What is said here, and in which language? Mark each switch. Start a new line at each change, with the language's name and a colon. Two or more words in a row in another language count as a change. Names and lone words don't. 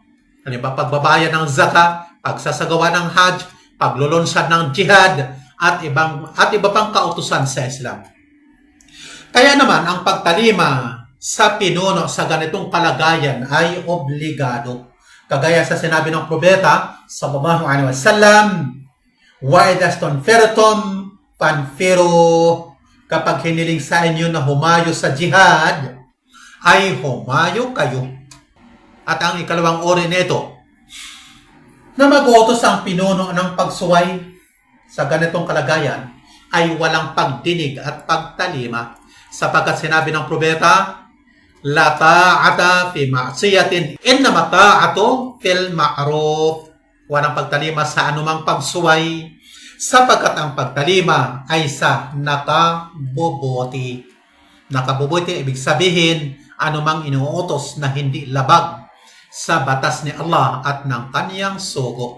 Filipino: Halimbawa, pagbabayad ng zakat, pagsasagawa ng hajj, paglulunsad ng jihad, at iba pang kautusan sa Islam. Kaya naman, ang pagtalima sa pinuno sa ganitong kalagayan ay obligado. Kagaya sa sinabi ng propeta,
Arabic: صلى الله عليه وسلم وإذا استنفرتم فانفروا,
Filipino: kapag hiniling sa inyo na humayo sa jihad, ay humayo kayo. At ang ikalawang uri nito, na mag-utos ang pinuno ng pagsuway sa ganitong kalagayan, ay walang pagdinig at pagtalima, sapagkat sinabi ng propeta,
Arabic: لا طاعة في معصية إنما الطاعة في المعروف.
Filipino: Walang pagtalima sa anumang pagsuway, sapagkat ang pagtalima ay sa nakabubuti. Nakabubuti, ibig sabihin, anumang inuutos na hindi labag sa batas ni Allah at ng kaniyang sugo.